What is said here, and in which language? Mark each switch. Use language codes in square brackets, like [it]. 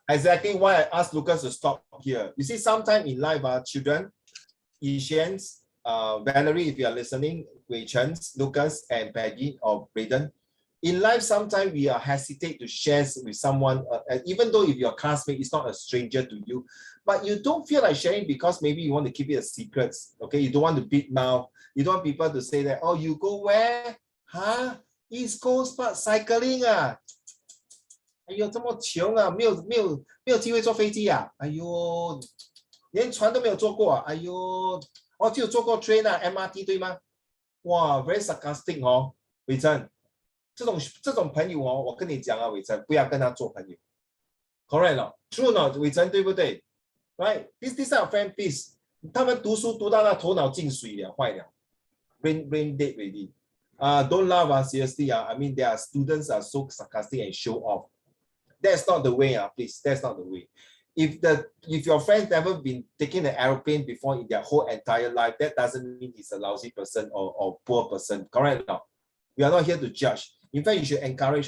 [en] Exactly why I asked Lucas to stop here. You see, sometime in life, children, Yishian's, Valerie, if you are listening, Wei Chen's, Lucas, and Peggy or Braden, in life, sometimes we are hesitate to share with someone, even though if your classmate is not a stranger to you, but you don't feel like sharing because maybe you want to keep it a secret. Okay, you don't want to big mouth. You don't want people to say that, oh, you go where? Huh? East Coast Park cycling啊？ [zh] 哎呦，这么穷啊，没有机会坐飞机啊？哎呦，连船都没有坐过啊？哎呦，哦，只有坐过 train 啊 ，MRT 对吗？哇 ， [en] very sarcastic [zh] 哦，伟珍，这种朋友哦，我跟你讲啊，伟珍，不要跟他做朋友 ，correct 了 ，true 呢，伟珍对不对 ？ [en] Right，this are friend please， [zh] 他们读书读到那头脑进水了，坏了 ， [en] brain dead already。 Don't laugh, seriously. I mean, their students are so sarcastic and show off. That's not the way, please. That's not the way. If your friend never been taking an aeroplane before in their whole entire life, that doesn't mean he's a lousy person or poor person. Correct? No. We are not here to judge. In fact, you should encourage.